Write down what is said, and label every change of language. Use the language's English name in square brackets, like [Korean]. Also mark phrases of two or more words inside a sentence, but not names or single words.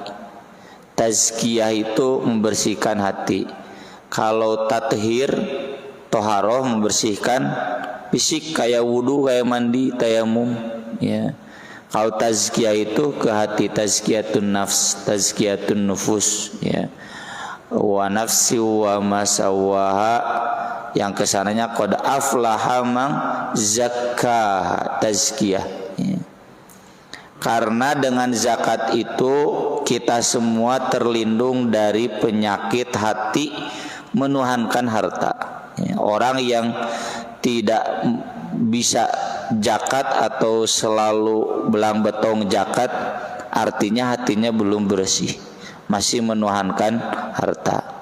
[Indonesian] Tazkiyah itu membersihkan hati. Kalau tathir, toharoh membersihkan fisik kayak wudu, kayak mandi, tayamum. Ya. Kalau tazkiyah itu ke hati, [Arabic] تزكية النفس، تزكية النفوس. Ya. ونفس وما سواها, [Indonesian] yang kesananya [Arabic] قد أفلح من زكاها, [Indonesian] tazkiyah. Ya. Karena dengan zakat itu kita semua terlindung dari penyakit hati menuhankan harta. Ya. Orang yang tidak bisa zakat atau selalu belang betong zakat, artinya hatinya belum bersih, masih menuhankan harta.